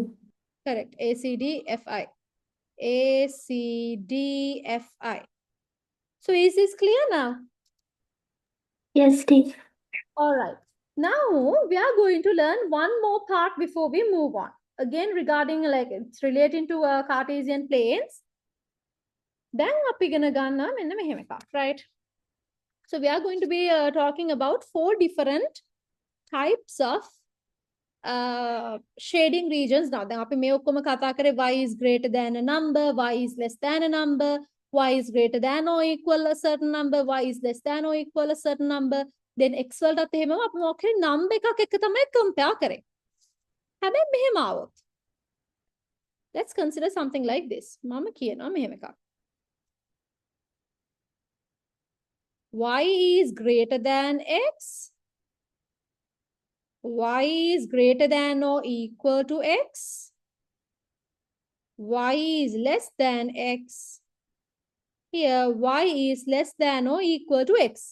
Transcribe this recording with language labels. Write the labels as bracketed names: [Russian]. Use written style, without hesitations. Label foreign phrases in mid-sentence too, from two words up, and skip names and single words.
[English] Correct. A, C, D, F, I. A, C, D, F, I. So is this clear now? Yes, teacher. All right. Now we are going to learn one more part before we move on. Again, regarding like it's relating to Cartesian planes. [Sinhala] Then අපි ඉගෙන ගන්න මෙන්න මෙහෙම එකක්, [English] right? So we are going to be talking about 4 different types of shading regions now. [Sinhala] දැන් අපි මේ ඔක්කොම කතා කරේ [English] y is greater than a number, y is less than a number, y is greater than or equal a certain number, y is less than or equal a certain number. [Sinhala] Then x වලටත් එහෙමම අපි මොකක් හරි number එකක් එක්ක තමයි compare කරේ. හැබැයි මෙහෙම ආවොත්. [English] Let's consider something like this. [Sinhala] මම කියනවා මෙහෙම එකක්. [English] Y is greater than X. Y is greater than or equal to X. Y is less than X. Here, Y is less than or equal to X.